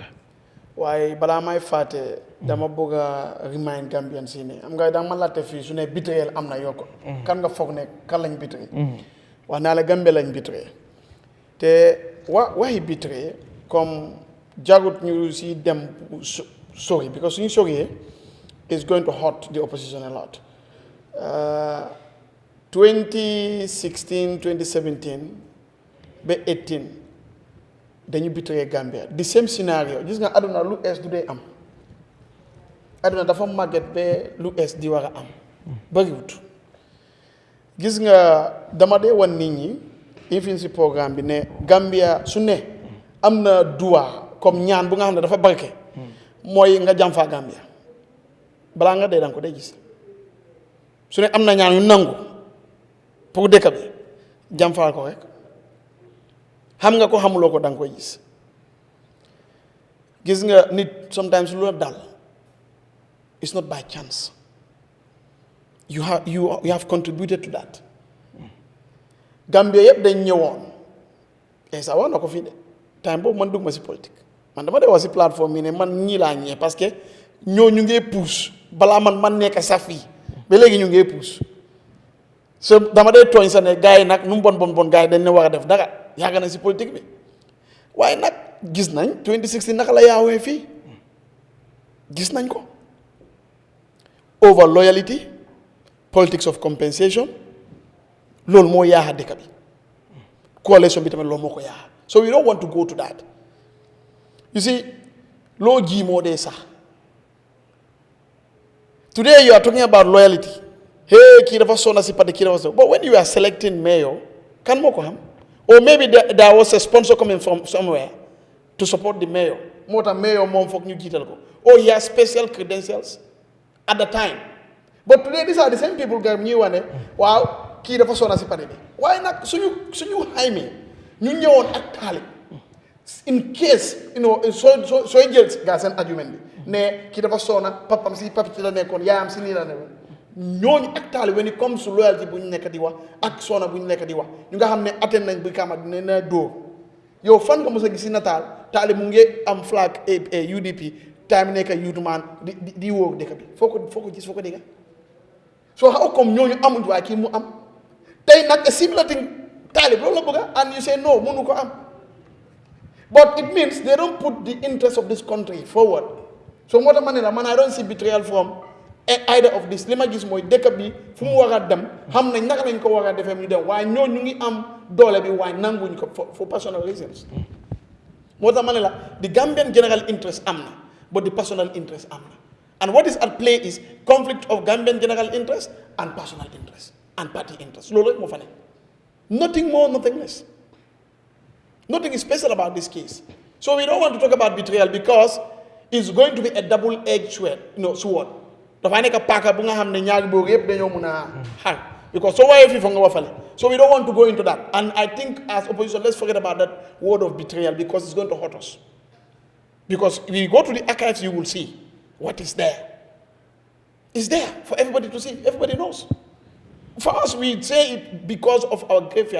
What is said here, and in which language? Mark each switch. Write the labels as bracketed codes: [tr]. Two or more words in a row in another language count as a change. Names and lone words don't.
[wo] waaye balaa may fàtte dama bëgg a [en] remind Gambian [wo] si ne am nga danga ma laajte fii su ne betrayal am na yokk kan nga foog ne kan lañ betray wax naa la Gambie lañ betray te waxi betray comme jagut ñu si dem sori because suñu soriyee [en] is going to hurt the opposition a lot [wo] 2016 2017 ba 18 dañu betray Gambia [en] the same scenario [wo] gis nga aduna lu es du dee am aduna dafa màgget ba lu es di war a am bariwut gis nga dama dee wan nit ñi infin si programme bi ne Gambia su ne am na duwa comme ñaan bu nga xam ne dafa barke mooy nga jàmfaa Gambia balaa nga dee danga ko dee gis su ne am na ñaan yu nangu pour dëkk bi jàmfaa ko rek xam nga ko xamuloo ko da nga koy gis nga nit sometimes lu la dal [en] it's not by chance you have contributed to that [wo] Gambia yëpp dañ ñëwoon sa wax na ko fii de time boobu man dugg ma si politique man dama dee wax si plateforme yi ne man ñii laa ñee [fr] parce que [wo] ñoo ñu ngee pousse balaa man nekk sa fii ba léegi ñu ngee pousse so dama dee tooñ sa ne gars yi nag nu mu bon gars yi dañ ne war a def dara yàgg na si politique bi waaye nag gis nañ 2016 naka la yaawee fii gis nañ ko [en] over loyalty politics of compensation [wo] loolu moo yaaxa dëkk bi coalition bi tamit loolu moo ko yaaxa [en] so we don't want to go to that you see [wo] loo ji moo dee sax [en] today you are talking about loyalty [wo] hey kii dafa sonna si parti kii dafa sonna [en] but when you are selecting mayor [wo] kan moo ko xam [en] or maybe there was a sponsor coming from somewhere to support the mayor [wo] moo tax mayor moom foog ñu jiital ko [en] or he has special credentials at the time but today these are the same people [wo] gars ñuy wane waaw kii dafa sonna si parti bi waaye nag suñu xaymee ñu ñëwoon ak Talib in case sooy jël gaa seen argument bi ne kii dafa sonna papam si papi la nekkoon yaayam si lii la nekkoon ñooñu ak Talib [en] when it comes to loyalty [wo] bu ñu nekk di wax ak sonna bu ñu nekk di wax ñu nga xam ne atteindre nañ bi kama dina na dóor yow fan nga mos a gis si nataal Talib mu ngi am flag UDP time nekk youth man di wóor dëkk bi foo ko gis foo ko dégga [en] so how come [wo] ñooñu amuñ waaye kii mu am tey nag [en] a similar thing [wo] Talib loolu la bëgga [en] and you say no [wo] mënu ko am [en] but it means they don't put the interest of this country forward [wo] so moo tax ma ne la man [en] I don't see betrayal from either of this [wo] li ma gis mooy dëkk bi fu mu war a dem xam nañ naka lañ ko war a defee mu dem waaye ñoo ñu ngi am doole bi waaye nanguñ ko [en] for personal reasons [wo] moo tax ma ne la [en] the Gambian general interest [wo] am na [en] but the personal interest [wo] am na [en] and what is at play is conflict of Gambian general interest and personal interest and party interest [wo] loolu rek moo fa nekk [en] nothing more nothing less nothing is special about this case so we don't want to talk about betrayal because it's going to be a double-edged sword [wo] dafay nekk paaka bu nga xam ne ñaari boor yëpp dañoo mun a xar [en] because [wo] soo waaye fii fa nga wafale [en] so we don't want to go into that and I think as opposition let's forget about that word of betrayal because it's going to hurt us because if you go to the archives you will see what is there. It's there for everybody to see. Everybody knows. For us, we say it because of our graveyard.